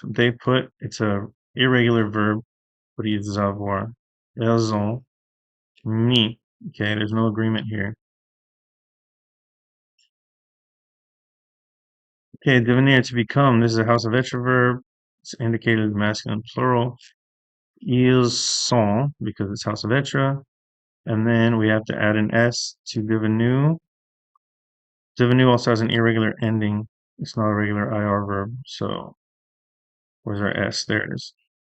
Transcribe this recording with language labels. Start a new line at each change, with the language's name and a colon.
English: They put, it's a irregular verb, but it's avoir.
French: Elles ont mis.
English: Okay, there's no agreement here. Okay, devenir, to become. This is a house of être verb. It's indicated masculine plural.
French: Ils sont,
English: because it's house of être. And then we have to add an S to devenu. Devenu also has an irregular ending. It's not a regular IR verb. So where's our S? There it is.